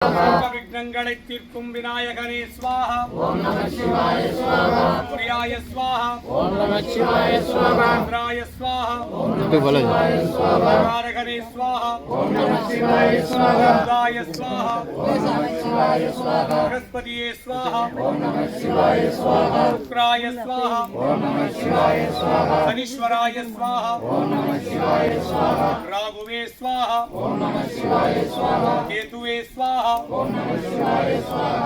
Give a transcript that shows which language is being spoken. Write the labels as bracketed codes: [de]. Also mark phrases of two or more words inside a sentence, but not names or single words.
[ta] விக்னங்களை தீர்க்கும் விநாயகனே [sa] स्वाहा. ओम् नमः शिवाय स्वाहा. सूर्याय स्वाहा. ओम् नमः शिवाय स्वाहा. इन्द्राय स्वाहा. ओम् नमः शिवाय स्वाहा. कारकने स्वाहा. ओम् नमः शिवाय स्वाहा. सुताय स्वाहा. ओम् नमः शिवाय स्वाहा. बृहस्पतिये स्वाहा. ओम नमः शिवाय स्वाहा. शुक्राय स्वाहा. ओम नमः शिवाय स्वाहा. शनीश्वराय स्वाहा. ओम नमः शिवाय स्वाहा. राहुवे स्वाहा. ओम नमः शिवाय स्वाहा. केतुवे स्वाहा. ओम नमः शिवाय स्वाहा.